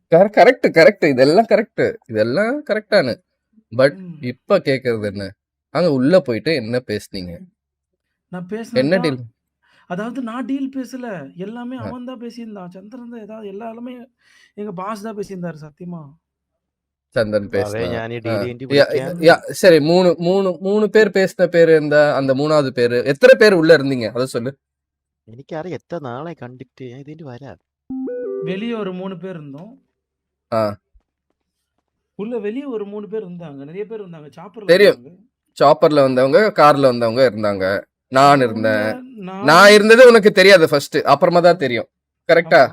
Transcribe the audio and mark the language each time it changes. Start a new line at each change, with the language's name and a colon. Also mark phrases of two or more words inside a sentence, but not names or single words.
Tamil: கரெக்ட் கரெக்ட், இதெல்லாம் கரெக்ட், இதெல்லாம் கரெக்டானு. பட் ம். இப்ப கேக்குறது என்ன, அங்க உள்ள போயிட்டு என்ன பேசுனீங்க, நான் பேசினது என்ன தான் டீல்? அதாவது நான் டீல் பேசல. எல்லாமே ஆ, அவன் தான் பேசியிருந்தான். சந்திரன் தான் ஏதாவது எல்லாமே எங்க பாஸ் தான் பேசியிருந்தாரு சத்தியமா. சந்திரன்
Malayalam: അതേ
Tamil: பேசினா.
Malayalam: ഞാൻ ഈ ஆ. ഡീൽ വിളിക്കാൻ
Tamil: சரி, மூணு மூணு மூணு பேர் பேசின பேரு இருந்தா, அந்த மூணாவது பேரு எத்தனை பேர் உள்ள இருந்தீங்க அதை சொல்லு.
Malayalam: എനിക്കറിയാം എത്ര നാളെ കണ്ടിട്ട് ഞാൻ ഇതിന്റെ വരാം.
Tamil: வெளிய ஒரு 3 பேர் இருந்தோம். ஆ வெளிய ஒரு 3 பேர் இருந்தாங்க. நெறைய பேர் இருந்தாங்க. சாப்பர்ல தெரியும், இருந்தாங்க. சாப்பர்ல வந்தவங்க, கார்ல வந்தவங்க இருந்தாங்க, நான் அங்க உள்ள இருந்தேன். நான் நான் வந்து இருந்தது உனக்கு தெரியாது ஃபர்ஸ்ட், அப்புறமா தான் தெரியும், கரெக்டா?